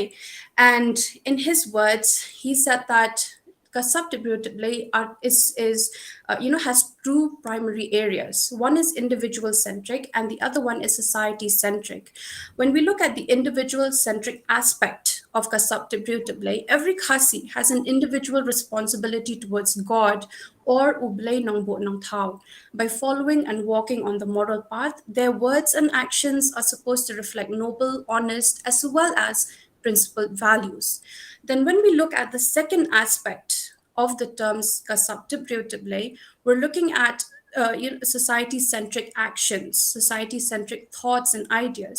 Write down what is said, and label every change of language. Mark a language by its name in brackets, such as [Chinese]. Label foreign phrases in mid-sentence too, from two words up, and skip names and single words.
[English] And in his words, he said that conceptually has two primary areas. One is individual centric and the other one is society centric. When we look at the individual centric aspect of conceptually, every Khasi has an individual responsibility towards God or [Khasi] ublay nang bo nang tao. [English] By following and walking on the moral path, their words and actions are supposed to reflect noble, honest, as well as principled values. Then when we look at the second aspect of the terms kasabtibriutable, we're looking at society-centric actions, society-centric thoughts and ideas.